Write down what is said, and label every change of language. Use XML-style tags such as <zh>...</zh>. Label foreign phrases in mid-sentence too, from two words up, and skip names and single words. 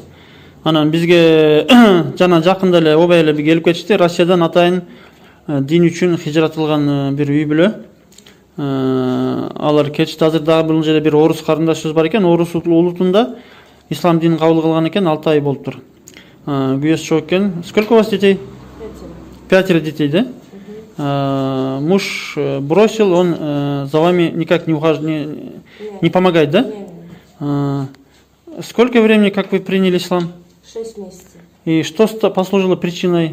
<ky>Анан бизге жана жакында эле обай эле келип кетишти. Россиядан атайын дин үчүн хижрат кылган бир үй бүлө. Алар кетишти. Азыр дагы бул жерде бир орус карындашыбыз бар экен. Орус улутунда ислам динин кабыл кылган экен, 6 ай болуптур. Күйөөсү чок экен.</ky> <ru>Сколько у вас детей? 5 детей, да? Муж бросил, он за вами никак не помогает, да? Сколько времени, как вы приняли ислам? 6 месяцев. И что послужило причиной?</ru>